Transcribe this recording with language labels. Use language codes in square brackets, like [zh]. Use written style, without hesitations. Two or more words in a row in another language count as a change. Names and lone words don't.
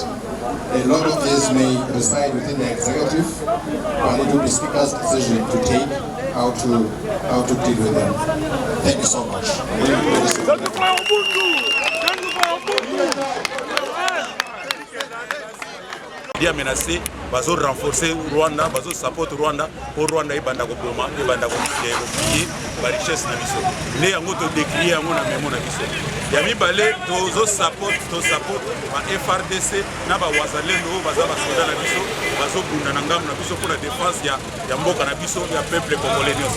[en] A lot of these may reside within the executive, but it will be Speaker's decision to take how to deal with them. Thank you so much. [ln] Dia menacé, bazo renforcer Rwanda, bazo support Rwanda, pour Rwanda ibanda ko boma, ibanda ko pied, ba richesse na biso. Ne yango to décrier yango na memo na biso. Ya mibale to support ba FRDC na ba wazalendo baza ba soda na biso, bazo bunda na ngamu na biso [fr] pour la défense [ln] ya mboka na biso ya [fr] peuple congolais [ln] nyonso.